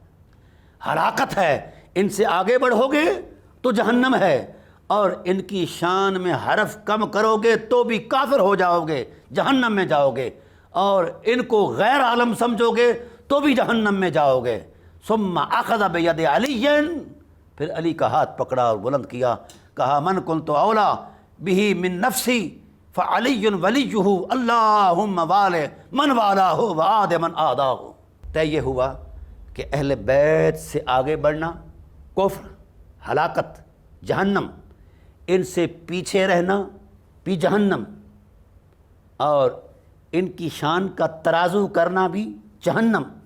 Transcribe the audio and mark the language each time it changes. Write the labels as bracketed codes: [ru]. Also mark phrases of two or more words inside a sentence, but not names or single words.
[ur] ہلاکت ہے، ان سے آگے بڑھو گے تو جہنم ہے، اور ان کی شان میں حرف کم کرو گے تو بھی کافر ہو جاؤ گے، جہنم میں جاؤ گے، اور ان کو غیر عالم سمجھو گے تو بھی جہنم میں جاؤ گے۔ [ar] ثم اخذ بید علی، [ur] پھر علی کا ہاتھ پکڑا اور بلند کیا، کہا [ar] من کنت اولا بہ من نفسی فعلی ولیہ اللہم والہ من والہ وعاد من آداہ۔ [ur] طے یہ ہوا کہ اہل بیت سے آگے بڑھنا کفر، ہلاکت، جہنم، ان سے پیچھے رہنا بھی جہنم، اور ان کی شان کا ترازو کرنا بھی جہنم۔